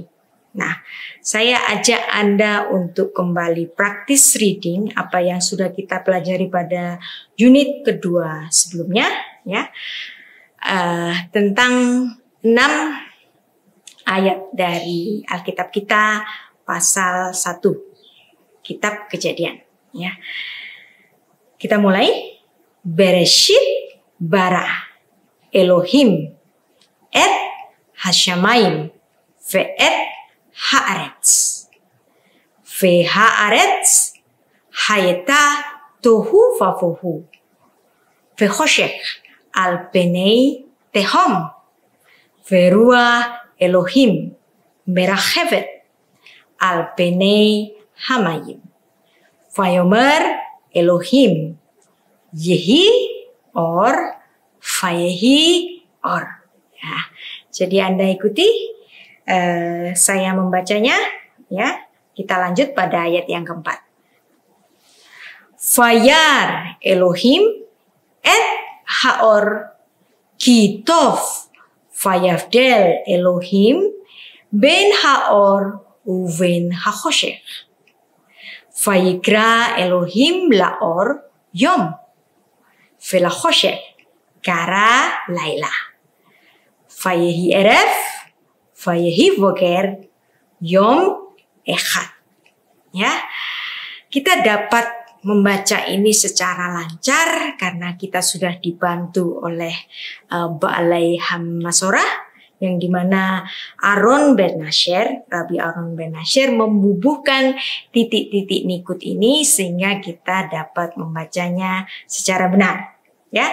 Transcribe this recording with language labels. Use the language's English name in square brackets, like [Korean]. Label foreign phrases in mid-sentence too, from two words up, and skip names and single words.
[Indonesian] Nah, saya ajak Anda untuk kembali praktis reading apa yang sudah kita pelajari pada unit kedua sebelumnya, ya, tentang 6 ayat dari Alkitab kita pasal 1 Kitab Kejadian, ya. Kita mulai. [Hebrew] בראשית ברא אלהים את השמים ואת הארץ. והארץ היתה תהו ובהו. וחשך על פני תהום. ורוח אלהים מרחפת על פני המים. ויאמר אלהים יהי אור ויהי אור. [Indonesian] Ya, jadi Anda ikuti saya membacanya, ya. Kita lanjut pada ayat yang keempat. [Hebrew] וירא אלהים את האור כי טוב ויבדל אלהים בין האור ובין החשך. ויקרא אלהים לאור יום. ולחשך קרא לילה. ויהי ערב ויהי בקר יום אחד. [Indonesian] Ya, kita dapat membaca ini secara lancar karena kita sudah dibantu oleh [Hebrew] בעלי המסורה, [Indonesian] yang dimana Aaron ben Nasher, Rabbi Aaron ben Nasher membubuhkan titik-titik nikut ini sehingga kita dapat membacanya secara benar, ya.